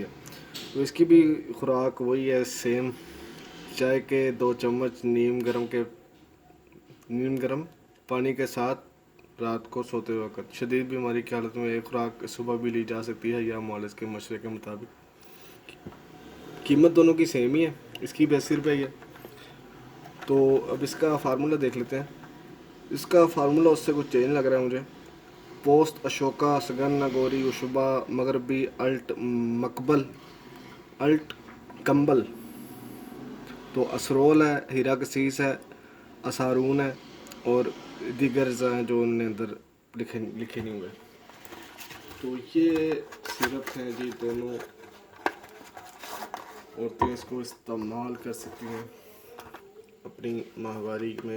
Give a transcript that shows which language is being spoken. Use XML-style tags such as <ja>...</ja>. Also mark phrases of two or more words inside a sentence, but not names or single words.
<ur>تو اس کی بھی خوراک وہی ہے سیم: چائے کے 2 چمچ نیم گرم پانی کے ساتھ رات کو سوتے وقت. شدید بیماری کی حالت میں ایک خوراک صبح بھی لی جا سکتی ہے یا مالج کے مشورے کے مطابق. قیمت دونوں کی سیم ہی ہے، اس کی بھی 80 روپے ہی ہے. تو اب اس کا فارمولہ دیکھ لیتے ہیں. اس کا فارمولہ اس سے کچھ چینج لگ رہا ہے مجھے. پوست اشوکا سگن نگوری اشبا مغربی الٹ مقبل الٹ کمبل. تو اسرول ہے، ہیرا کسیس ہے، اسارون ہے، اور دیگر ہیں جو ان نے اندر لکھے نہیں ہوئے. تو یہ سیرپ ہیں جی، دونوں عورتیں اس کو استعمال کر سکتی ہیں اپنی ماہواری میں.</ur>